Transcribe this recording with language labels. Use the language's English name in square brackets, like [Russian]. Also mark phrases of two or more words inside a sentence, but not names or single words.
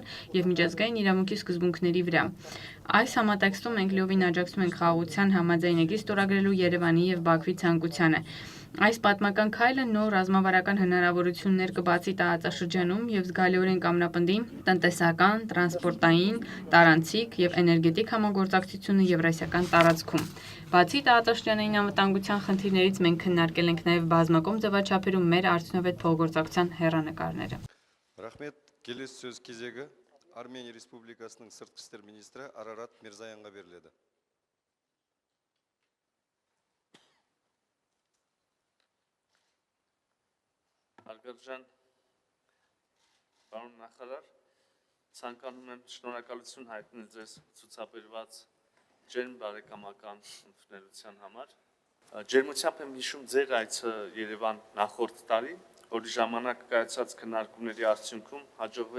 [Armenian] եւ միջազգային իրավունքի սկզբունքների վրա։ Այս համատեքստում մենք լիովին աջակցում ենք խաղաղության համաձայնագրի ստորագրելու Երևանի եւ Բաքվի ցանկությանը։ Այս պատմական քայլը նոր ռազմավարական հնարավորություններ կբացի տարածաշրջանում եւ զգալիորեն կամնապնդի տնտեսական, տրանսպորտային, տարանցիկ եւ էներգետիկ համագործակցությունը Եվրասիական տարածքում։ Բացի տարածաշրջանային անվտանգության խնդիրներից մենք քննարկել ենք նաեւ բազմակողմ ձևաչափերում մեր արդյունավետ փոխգործակցության հեռանկարները։ [Kazakh] Ռախմետ, келесі сөз кезегі Армения Республикасының сыртқы істер министрі Арарат Мирзоянға беріледі. [Armenian] Հարգարժան պարոն նախարար, ցանկանում եմ շնորհակալություն հայտնել ձեզ ցուցաբերված ջերմ բարեկամական ընդունելության համար։ Ջերմությամբ եմ հիշում ձեր այցը Երևան նախորդ տարի, որի ժամանակ կայացած քննարկումների արդյունքում